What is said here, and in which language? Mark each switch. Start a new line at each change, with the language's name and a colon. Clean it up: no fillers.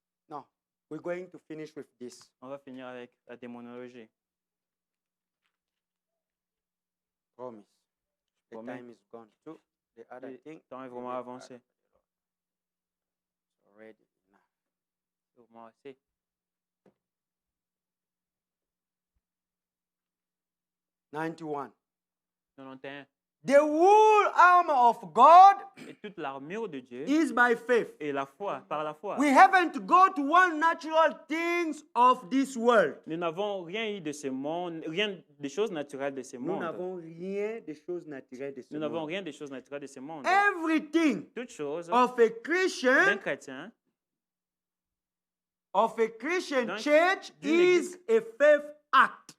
English: No, we're going to finish with this.
French: On va finir avec la démonologie.
English: Promise. The
French: Promis.
English: time is gone too. The other
French: Le
English: thing.
French: temps est vraiment avancé.
English: Already enough.
French: Sûrement assez.
English: 91.
French: 91.
English: The whole armor of God
French: Et toute l'armure de Dieu
English: is by faith.
French: et la foi, par la foi.
English: We haven't got one natural things of this world.
French: Nous n'avons rien eu de ce monde, rien des choses naturelles de ce Nous monde. n'avons rien des choses naturelles de ce Nous n'avons monde. rien des choses naturelles de ce monde. Everything Toute chose of a Christian, d'un chrétien, D'un D'un-
English: church
French: d'une
English: is a faith act.